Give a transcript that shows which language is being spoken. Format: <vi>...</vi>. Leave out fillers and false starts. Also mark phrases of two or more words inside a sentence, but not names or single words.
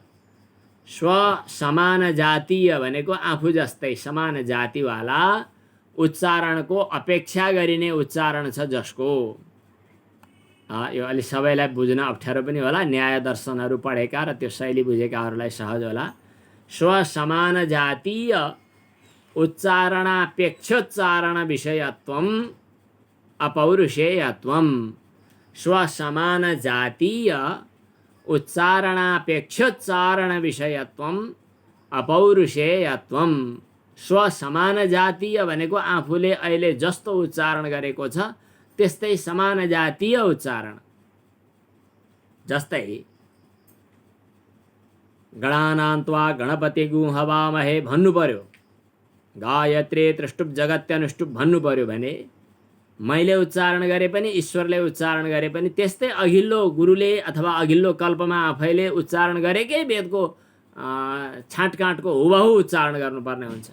<ne>स्वसमान जातीय भनेको आफू जस्तै समान जातिवाला उच्चारणको अपेक्षा गरिने उच्चारण छ जसको यो अलि सबैलाई बुझ्न अप्ठ्यारो पनि होला, न्याय दर्शनहरू पढेका र त्यो शैली बुझेकाहरूलाई सहज होला।</ne> <sa>स्वसमान जातीय उच्चारणापेक्षोच्चारण विषयत्वम अपौरुषेयत्वम, स्वसमान जातीय उच्चारणापेक्षोच्चारण विषयत्वम अपौरुषेयत्वम।</sa> <ne>स्वसमान जातीय भनेको आफूले अहिले जस्तो उच्चारण गरेको छ त्यस्तै समान जातीय उच्चारण। जस्तै</ne> <sa>गणानान्त्वा गणपतिगु हवामहे</sa> <ne>भन्नु पर्यो,</ne> <sa>गायत्री त्रिष्टुप जगत्यनुष्टुप</sa> <ne>भन्नु पर्यो भने मैले उच्चारण गरे पनि ईश्वरले उच्चारण गरे पनि त्यस्तै अघिल्लो गुरुले अथवा अघिल्लो कल्पमा आफैले उच्चारण गरेकै वेदको छाँटकाँटको हुबहु उच्चारण गर्नुपर्ने हुन्छ।</ne>